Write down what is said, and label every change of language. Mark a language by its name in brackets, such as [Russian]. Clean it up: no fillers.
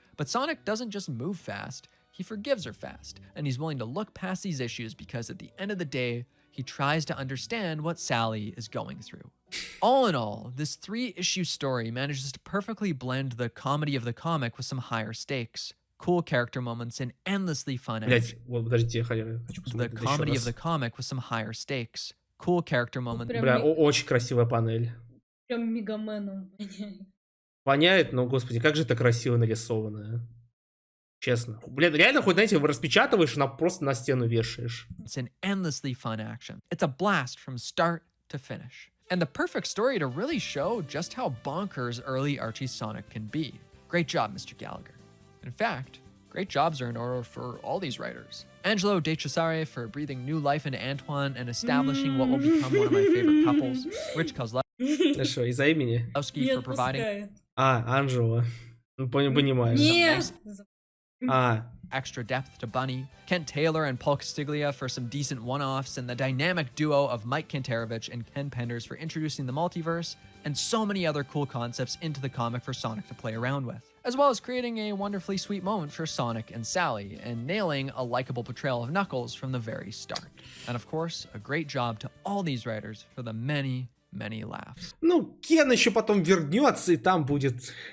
[English] But Sonic doesn't just move fast, he forgives her fast, and he's willing to look past these issues because at the end of the day, he tries to understand what Sally is going through. All in all, this 3-issue story manages to perfectly blend the comedy of the comic with some higher stakes, cool character moments, and endlessly fun action. The comedy of the comic with some higher stakes, cool character moments. [Russian] Бля, очень красивая панель. Прям Мегаменом воняет. Воняет, но, господи, как же это красиво нарисовано. Честно. Блин, реально, хоть, знаете, распечатываешь, но просто на стену вешаешь. [English] It's an endlessly fun action. It's a blast from start to finish. And the perfect story to really show just how bonkers early Archie Sonic can be. Great job, Mr. Gallagher. In fact, great jobs are in order for all these writers. Angelo De Cesare for breathing new life into Antoine and establishing what will become one of my favorite couples. Rich Kozlowski [Russian] Что, из-за имени? [English] for providing... [Russian] А, Анжела. Ну, понимаю. Нет. А, [English] Extra depth to Bunny, Kent Taylor and Paul Castiglia for some decent one-offs, and the dynamic duo of Mike Kantarovich and Ken Penders for introducing the multiverse, and so many other cool concepts into the comic for Sonic to play around with, as well as creating a wonderfully sweet moment for Sonic and Sally, and nailing a likable portrayal of Knuckles from the very start. And of course, a great job to all these writers for the many laughs. [Russian] ну, Кен еще потом вернется, и там будет...